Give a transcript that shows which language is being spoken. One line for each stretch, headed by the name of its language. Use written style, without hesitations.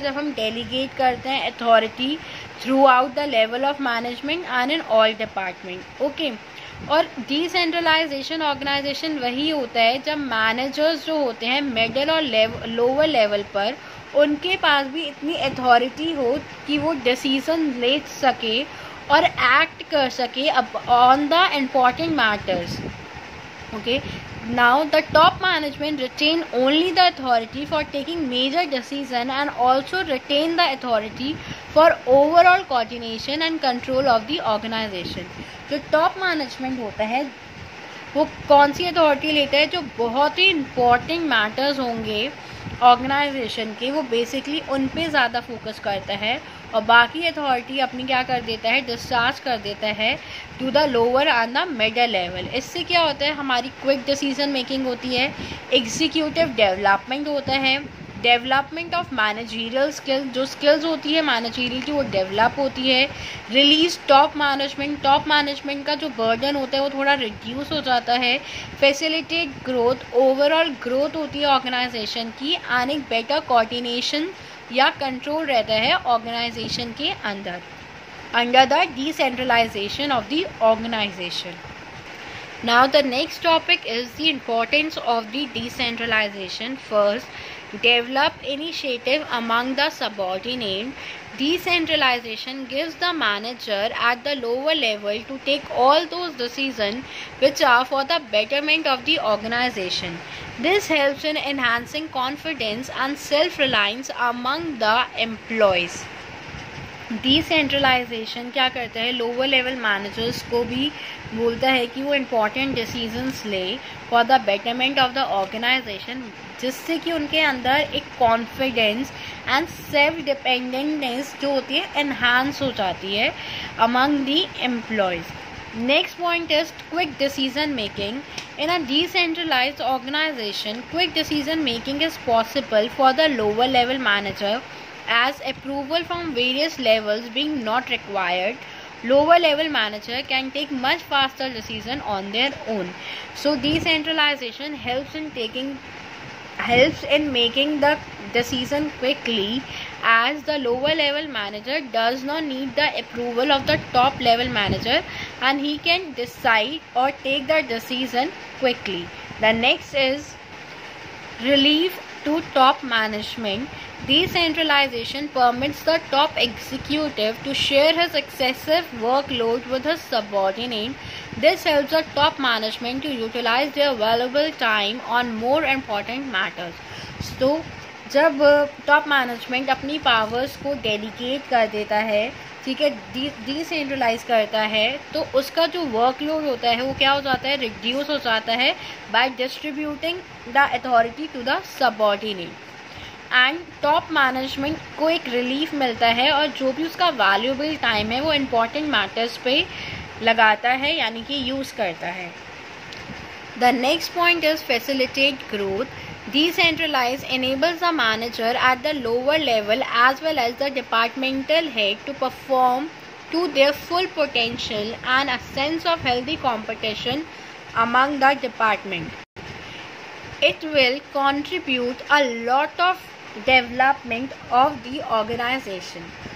Hindi: जब हम
English: delegate
Hindi: करते हैं
English: authority throughout the level of management and in all department.
Hindi: Okay, और decentralization organization वही होता है जब managers जो होते हैं middle और lower level पर, उनके पास भी इतनी authority हो कि वो decision ले सके और act कर सके
English: on the important matters. Okay, now the top management retain only the authority for taking major decision and also retain the authority for overall coordination and control of the organization.
Hindi: जो top management होता है वो कौन सी authority लेता है? जो बहुत ही important matters होंगे ऑर्गेनाइजेशन के, वो बेसिकली उन पे ज़्यादा फोकस करता है और बाकी अथॉरिटी अपनी क्या कर देता है? डिस्चार्ज कर देता है
English: To the lower and the middle level.
Hindi: इससे क्या होता है? हमारी क्विक डिसीजन मेकिंग होती है, एग्जीक्यूटिव डेवलपमेंट होता है,
English: development of managerial skills,
Hindi: जो स्किल्स होती है मैनेजरियल की वो डेवलप होती है। रिलीज टॉप मैनेजमेंट का जो बर्डन होता है वो थोड़ा रिड्यूस हो जाता है। फैसिलिटेट ग्रोथ, ओवरऑल ग्रोथ होती है ऑर्गेनाइजेशन की। एंड एक बेटर कोऑर्डिनेशन या कंट्रोल रहता है ऑर्गेनाइजेशन के अंदर,
English: Under the decentralization of the organization. Now the next topic is the importance of the decentralization. First, develop initiative among the subordinate. Decentralization gives the manager at the lower level to take all those decisions which are for the betterment of the organization. This helps in enhancing confidence and self-reliance among the employees.
Hindi: Decentralisation क्या करता है, lower level managers को भी बोलता है कि वो important decisions ले
English: for the betterment of the organization,
Hindi: जिससे कि उनके अंदर एक कॉन्फिडेंस एंड सेल्फ डिपेंडेंटनेस जो होती है एनहांस हो जाती है
English: Among the employees. Next point is quick decision making. In a decentralized organization, quick decision making is possible for the lower level manager as approval from various levels being not required. Lower level manager can take much faster decision on their own. So decentralization helps in making the decision quickly, as the lower level manager does not need the approval of the top level manager and he can decide or take the decision quickly. The next is relief to top management. Decentralization permits the top executive to share his excessive workload with his subordinate. This helps the top management to utilize their valuable time on more important matters.
Hindi: So, जब top management अपनी powers को delegate कर देता है, ठीक है, decentralise करता है, तो उसका जो वर्कलोड होता है वो क्या हो जाता है, रिड्यूस हो जाता है
English: By distributing the authority to the subordinate.
Hindi: And top management को एक रिलीफ मिलता है और जो भी उसका वैल्यूएबल टाइम है वो इम्पॉर्टेंट मैटर्स पे लगाता है, यानी कि यूज़ करता है।
English: The next point is facilitate growth. Decentralize enables the manager at the lower level as well as the departmental head to perform to their full potential and a sense of healthy competition among the department. It will contribute a lot of development of the organization.